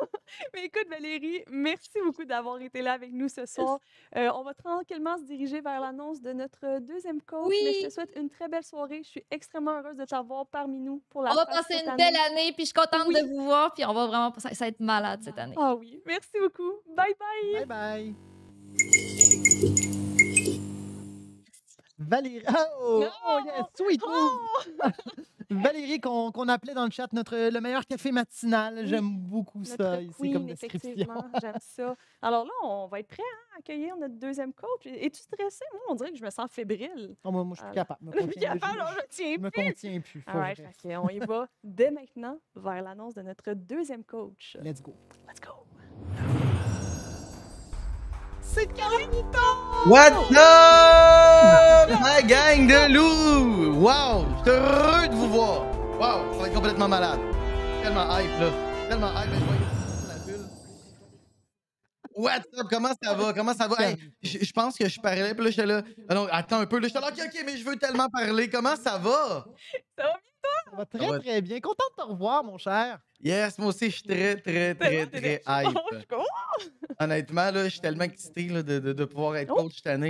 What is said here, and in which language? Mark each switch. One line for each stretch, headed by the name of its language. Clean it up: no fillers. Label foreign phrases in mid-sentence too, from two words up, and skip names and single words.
French: Mais écoute, Valérie, merci beaucoup d'avoir été là avec nous ce soir. On va tranquillement se diriger vers l'annonce de notre deuxième coach. Oui. Mais je te souhaite une très belle soirée. Je suis extrêmement heureuse de t'avoir parmi nous pour la On va passer une belle année, puis je suis contente de vous voir, puis on va vraiment ça va être malade cette année. Ah oui, merci beaucoup.
English: Bye bye! Bye bye! Valérie, yes, sweet move!
French: Valérie, qu'on appelait dans le chat le meilleur café matinal. J'aime beaucoup ça ici comme description. J'aime ça. Alors là, on va être prêt à accueillir notre deuxième coach. Es-tu stressée? Moi, on dirait que je me sens fébrile. Oh, moi, je suis capable. Je me contiens plus. On y va dès maintenant vers l'annonce de notre deuxième coach.
English: Let's go. Let's go.
French: C'est Carlito!
English: What's up,
French: ma gang de loups? Wow, je suis heureux de vous voir. Wow, ça va être complètement malade. Tellement hype, là. Tellement hype.
English: What's up?
French: Comment ça va? Comment ça va? Hey, je pense que je parlais, puis là, j'étais là. Ah non, attends un peu. Là, j'étais là, OK, mais je veux tellement parler. Comment ça va? Ça va bien, toi? Ça va très, très bien. Content de te revoir, mon cher. Yes, moi aussi, je suis très hype. Honnêtement, là, je suis tellement excité là, de pouvoir être coach cette année.